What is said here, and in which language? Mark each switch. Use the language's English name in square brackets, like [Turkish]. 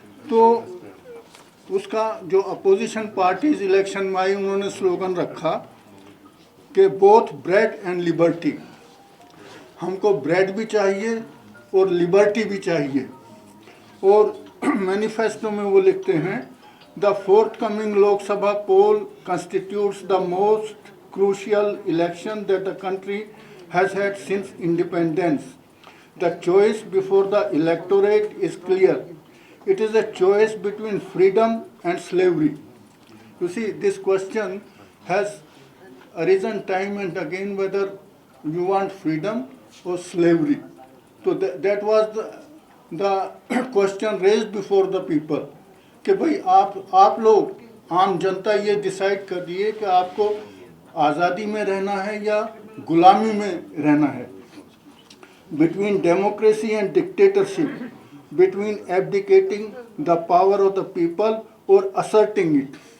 [Hindi] तो उसका जो अपोजिशन पार्टीज इलेक्शन में आई, उन्होंने स्लोगन रखा कि [English] both bread and liberty, [Hindi] हमको ब्रेड भी चाहिए और लिबर्टी भी चाहिए। और मैनिफेस्टो में वो लिखते हैं, [English] The forthcoming Lok Sabha poll constitutes the most crucial election that the country has had since independence. The choice before the electorate is clear. It is a choice between freedom and slavery. You see, this question has arisen time and again whether you want freedom or slavery. So that was the question raised before the people. [Hindi] कि भाई आप लोग आम जनता ये decide कर दिए कि आपको आज़ादी में रहना है या गुलामी में रहना है। Between democracy and dictatorship, between एब्डिकेटिंग the power of the people और असर्टिंग इट।